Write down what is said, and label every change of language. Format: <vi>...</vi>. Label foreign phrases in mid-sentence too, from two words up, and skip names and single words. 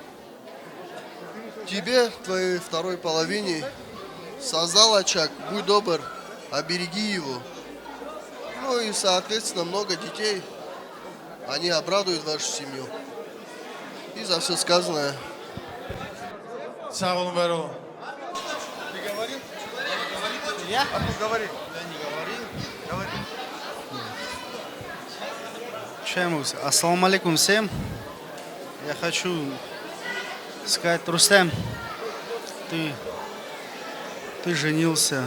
<ru>Тебе, твоей второй половине, создал очаг, будь добр, обереги его. Ну и, соответственно, много детей. Они обрадуют вашу семью. И за все сказанное.</ru> <az>Sağ olun, var olun.</az> <ru>Ты говорил? Я? А ну говори. Я не говорил. Говори. Чаймус,</ru> <ar>السلام عليكم</ar> <ru>всем. Я хочу сказать, Рустем, ты женился.</ru>